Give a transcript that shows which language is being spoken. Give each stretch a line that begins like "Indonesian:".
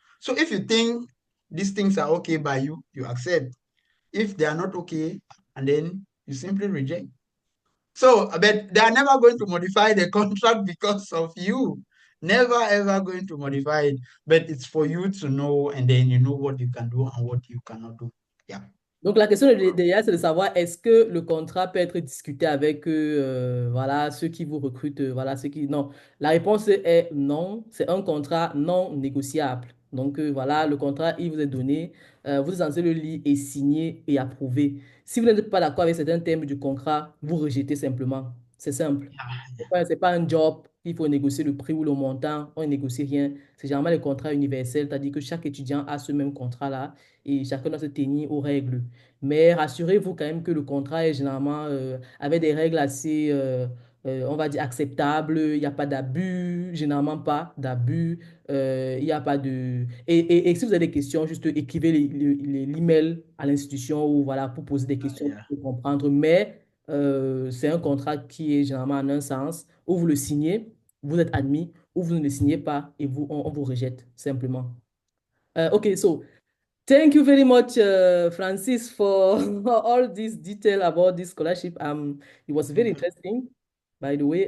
English: So if you think these things are okay by you, you accept. If they are not okay, and then you simply reject. So, but they are never going to modify the contract because of you. Never ever going to modify it. But it's for you to know, and then you know what you can do and what you cannot do. Yeah.
French: Donc, la question derrière, c'est de savoir est-ce que le contrat peut être discuté avec voilà, ceux qui vous recrutent, voilà, ceux qui... Non, la réponse est non. C'est un contrat non négociable. Donc, voilà, le contrat, il vous est donné. Vous êtes censé le lire et signer et approuver. Si vous n'êtes pas d'accord avec certains termes du contrat, vous rejetez simplement. C'est simple.
English: Yeah.
French: C'est pas un job, il faut négocier le prix ou le montant, on ne négocie rien. C'est généralement les contrats universels, c'est-à-dire que chaque étudiant a ce même contrat-là et chacun doit se tenir aux règles. Mais rassurez-vous quand même que le contrat est généralement avec des règles assez, on va dire, acceptables. Il n'y a pas d'abus, généralement pas d'abus. Il n'y a pas de... Et si vous avez des questions, juste écrivez l'email à l'institution ou voilà, pour poser des questions
English: Yeah.
French: pour comprendre. Mais c'est un contrat qui est généralement en un sens, où vous le signez, vous êtes admis, ou vous ne le signez pas et on vous rejette simplement.
English: Okay, so thank you very much, Francis, for all this detail about this scholarship. It was very interesting, by the way.